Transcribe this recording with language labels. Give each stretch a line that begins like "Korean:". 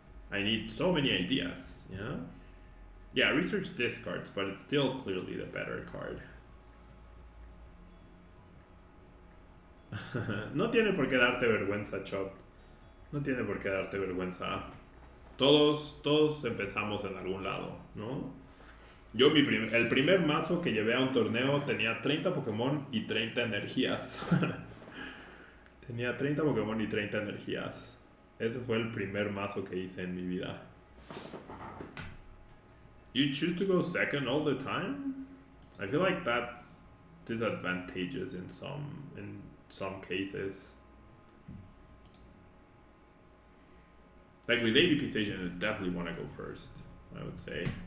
English: I need so many ideas, yeah. Yeah, research discards, but it's still clearly the better card.
Spanish: No tiene por qué darte vergüenza, Chop. No tiene por qué darte vergüenza. Todos empezamos en algún lado, ¿no? Yo el primer mazo que llevé a un torneo tenía 30 Pokémon y 30 energías. Tenía 30 Pokémon y 30 energías. Ese fue el primer mazo que hice en mi vida.
English: You choose to go second all the time? I feel like that's disadvantageous in some cases. Like with AVP Station, I definitely want to go first, I would say.